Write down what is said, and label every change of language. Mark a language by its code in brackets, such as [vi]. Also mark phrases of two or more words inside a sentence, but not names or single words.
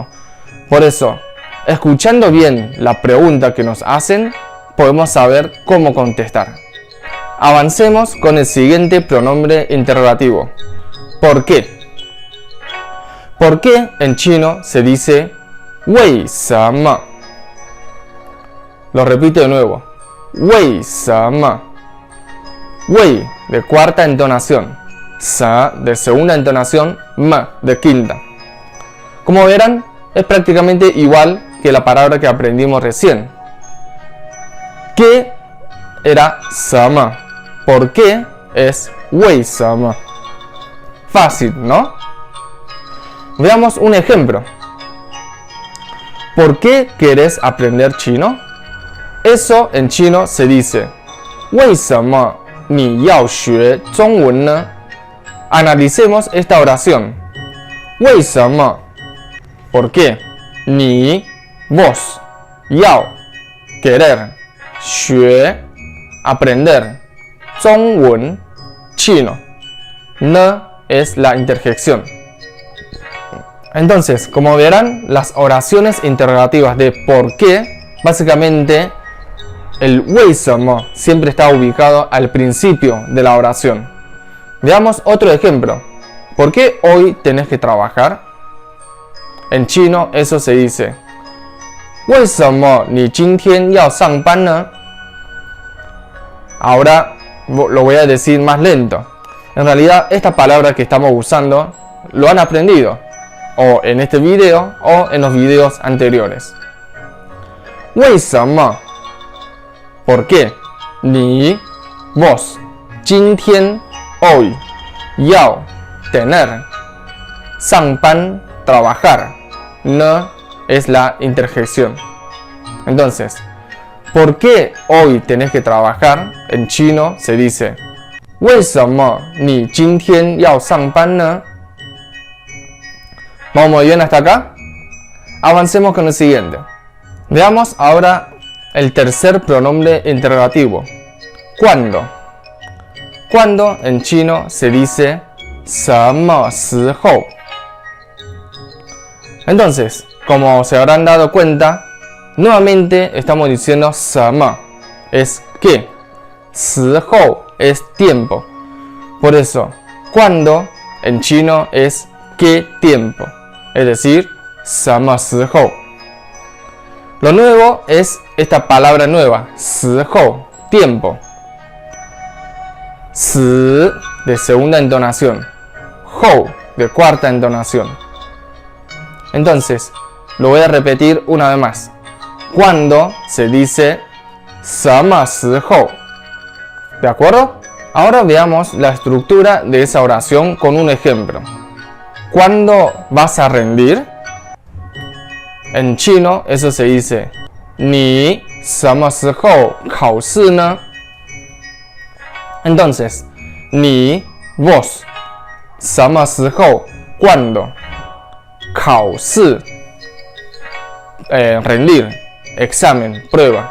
[es] Por eso, escuchando bien la pregunta que nos hacen, podemos saber cómo contestar. Avancemos con el siguiente pronombre interrogativo. ¿Por qué? ¿Por qué en chino se dice 为什么? Lo repito de nuevo. 为什么? 为 de cuarta entonación, 什 de segunda entonación, 么 de quinta. Como verán, es prácticamente igual que la palabra que aprendimos recién. ¿Qué era 什么? ¿Por qué? Es 为什么? Fácil, ¿no? Veamos un ejemplo. ¿Por qué querés aprender chino? Eso en chino se dice [zh] 为什么你要学中文呢? [es] Analicemos esta oración. 为什么? ¿Por qué? 你 vos 要 querer 学 aprender 中文 chino. 呢 es la interjección. Entonces, como verán, las oraciones interrogativas de ¿por qué? Básicamente, el 为什么 siempre está ubicado al principio de la oración. Veamos otro ejemplo. ¿Por qué hoy tenés que trabajar? En chino eso se dice [zh] 为什么你今天要上班呢? [es] Ahora lo voy a decir más lento. En realidad, esta palabra que estamos usando lo han aprendido o en este video o en los videos anteriores. 为什么? ¿Por qué? 你 vos 今天 hoy 要 tener 上班 trabajar 呢 es la interjección. Entonces, ¿por qué hoy tenés que trabajar? En chino se dice [zh] 为什么你今天要上班呢? [es] ¿Vamos muy bien hasta acá? Avancemos con el siguiente. Veamos ahora el tercer pronombre interrogativo. ¿Cuándo? ¿Cuándo en chino se dice [zh] 什么时候? [es] Entonces, como se habrán dado cuenta, nuevamente estamos diciendo 什么 es qué, 时候 es tiempo. Por eso, ¿cuándo? En chino es qué tiempo, es decir, [zh] 什么时候. [es] Lo nuevo es esta palabra nueva, 时候, tiempo. 时 de segunda entonación, 后 de cuarta entonación. Entonces, lo voy a repetir una vez más. Cuando se dice [zh] 什么时候? [es] ¿De acuerdo? Ahora veamos la estructura de esa oración con un ejemplo. ¿Cuándo vas a rendir? En chino eso se dice [zh] 你什么时候考试呢? [es] Entonces, 你 vos [zh] 什么时候 [es] cuándo 考试 rendir, examen, prueba.